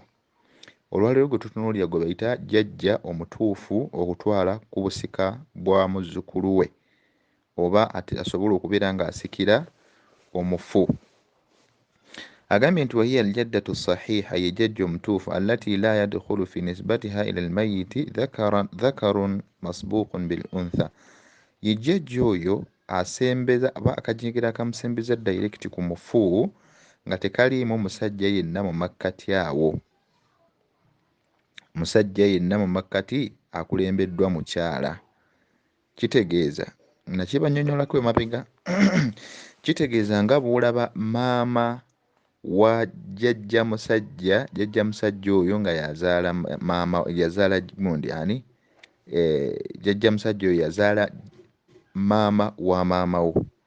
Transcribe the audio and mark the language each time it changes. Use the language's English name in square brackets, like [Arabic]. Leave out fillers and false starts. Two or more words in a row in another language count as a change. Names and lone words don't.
[Ganda] Olwaleero gwe tutunuulira gwe bayita jjajja omutuufu okutwala ku busika bwa muzzukulu we, oba asobola okubeera ng'asikira omufu. Agambye nti [Arabic] وهي الجدة الصحيحة, [Ganda] ye jjajja omutuufu [Arabic] التي لا يدخل في نسبتها إلى الميت ذكر مسبوق بأنثى, [Ganda] ye jjajja oyo asembeza aba akajingiro akamusembeza direct ku mufu nga tekaliimu musajja yenna mu makkati awo. Musajja yenna mu makkati akulembeddwa mukyala. Kitegeeza nakibannyonnyolako emabega kitegeeza nga bw'olaba maama wa jjajja musajja oyo nga yazaala maama, yazaala gundi ani, jjajja musajja oyo yazaala maama wa maama wo.